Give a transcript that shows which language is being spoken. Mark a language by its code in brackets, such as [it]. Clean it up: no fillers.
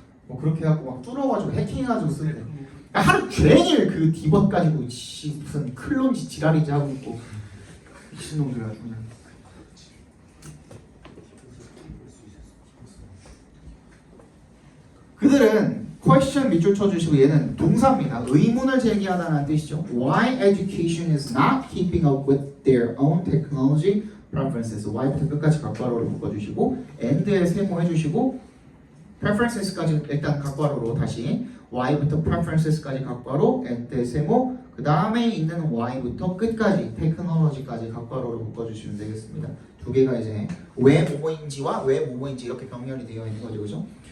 [ko] 뭐 그렇게 해갖고 막 뚫어가지고 해킹해가지고 쓰는데 하루 종일 그 디벗 가지고 무슨 클론지 지랄이지 하고 있고 미친놈들 아주 그냥. 그들은 question 밑줄 쳐주시고 얘는 동사입니다. 의문을 제기하다는 뜻이죠. [en] Why education is not keeping up with their own technology preferences. [ko] Why부터 끝까지 각괄호를 묶어주시고 and에 세모해주시고 preferences까지 일단 각괄호로 다시 Y부터 preferences까지 각괄호 and에 세모 그 다음에 있는 Y부터 끝까지 technology까지 각괄호로 묶어주시면 되겠습니다. 두 개가 이제 왜 뭐뭐인지와 왜 뭐뭐인지 이렇게 병렬이 되어 있는 거죠, 그죠?